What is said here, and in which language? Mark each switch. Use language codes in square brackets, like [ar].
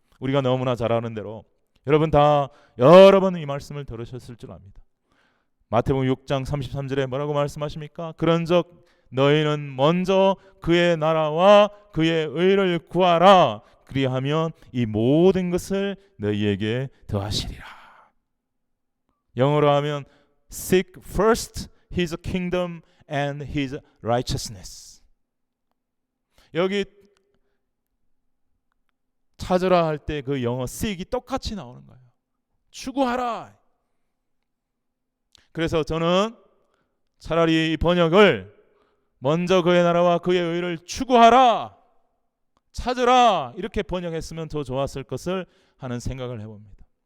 [ko] 우리가 너무나 잘 아는 대로 여러분 다 여러 번 이 말씀을 들으셨을 줄 압니다. 마태복음 6장 33절에 뭐라고 말씀하십니까? 그런즉 너희는 먼저 그의 나라와 그의 의를 구하라. 그리하면 이 모든 것을 너희에게 더하시리라. 영어로 하면 [en] Seek first His kingdom and His righteousness. [ko] 여기 찾으라 할 때 그 영어 seek이 똑같이 나오는 거예요. 추구하라. 그래서 저는 차라리 이 번역을 먼저 그의 나라와 그의 의를 추구하라, 찾으라 이렇게 번역했으면 더 좋았을 것을 하는 생각을 해봅니다.